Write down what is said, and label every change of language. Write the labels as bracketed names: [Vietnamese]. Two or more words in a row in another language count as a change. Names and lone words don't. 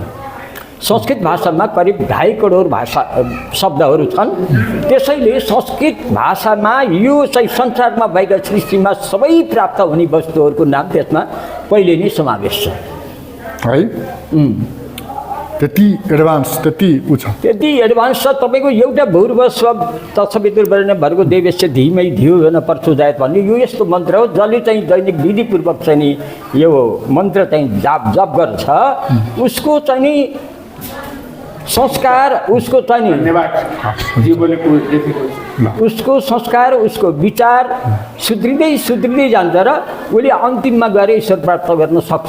[Nepali] संस्कृत भाषामा करिब 2.5 करोड भाषा शब्दहरू छन्। त्यसैले संस्कृत भाषामा यो चाहिँ संसारमा भएका सृष्टिमा सबै प्राप्त हुने वस्तुहरूको नाम त्यसमा पहिले नै समावेश छ है। त्यति एडभान्स त्यति उच्च त्यति एडभान्स छ। तपाईँको एउटा [Sanskrit] भूर्भुवस्व तत्सवितुर्वरेण्यं भर्गो देवस्य धीमहि धियो यो न प्रचोदयात् [Nepali] भन्ने यो यस्तो मन्त्र हो जसले चाहिँ दैनिक विधिपूर्वक चाहिँ नि यो मन्त्र चाहिँ जप गर्छ, उसको चाहिँ नि संस्कार, उसको चाहिँ नि उसको संस्कार, उसको विचार सुध्रिँदै जान्छ र उसले अन्तिममा गएर ईश्वर प्राप्त गर्न सक्छ।